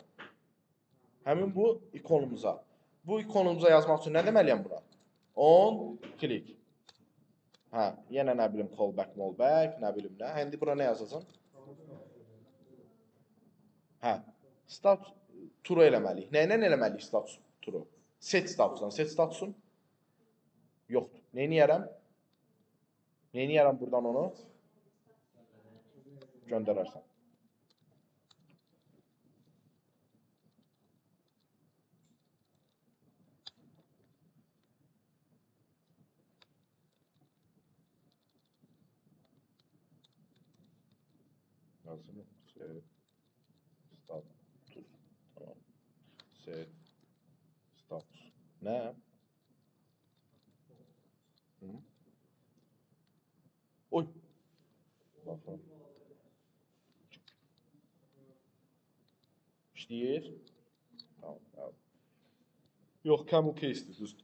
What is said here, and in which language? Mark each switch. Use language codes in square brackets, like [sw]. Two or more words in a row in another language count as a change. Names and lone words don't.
[az] Həmin bu ikonumuza. Bu ikonumuza yazmaq üçün nə deməliyəm bura? [en] On click. [az] Hə, yenə nə bilim callback, nə bilim nə. İndi bura nə yazacağım? Hə, [en] status true [az] eləməliyik. Nəylə eləməliyik [en] status true? [az] Set statusun. Set statusun yoxdur. Neyini yərəm? Neyini yərəm buradan onu? Göndərərsən. Yazım. Set. Status. Tamam. Set. Status. Nə? Oy. Baxın. İşləyir. Tamam. Yox, [en] camel case'dir, [az] düzdür.